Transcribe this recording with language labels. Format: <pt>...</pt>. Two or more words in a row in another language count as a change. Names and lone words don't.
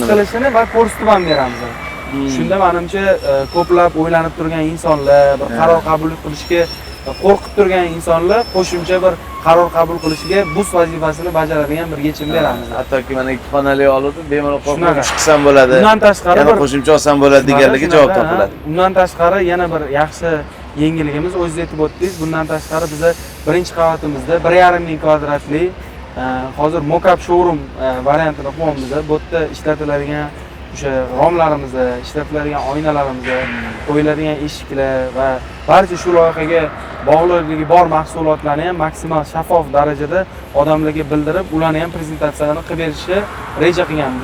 <uz>siqilishini va ko'rsatib ham beramiz. Shunda menimcha ko'plab o'ylanib turgan insonlar, bir qaror qabul qilishga qo'rqib turgan insonlar qo'shimcha bir qaror qabul qilishiga bus vazifasini bajaradigan bir yechim beramiz. Hattoki mana 2 xonali oluvdim, bemalol qo'rqib Shunaqa. chiqsam bo'ladi. Undan tashqari yana bir qo'shimcha olsam bo'ladi deganlarga javob topiladi. Undan tashqari yana bir yaxshi yengilligimiz, o'zingiz aytib o'tdingiz, bundan tashqari biza birinchi qavatimizda 1,5 ming kvadratli hozir</uz> <en>mock-up showroom</en> <uz>variantida quryapmiz. Bu yerda ishlatiladigan o'sha romlarimizni, ishlatiladigan oynalarimizni, qo'yiladigan eshiklar va barcha shu loyihaga bog'liqligi bor mahsulotlarni ham maksimal shaffof darajada odamlarga bildirib, ularni ham prezentatsiyasini qilib berishni reja qilganmiz.</uz>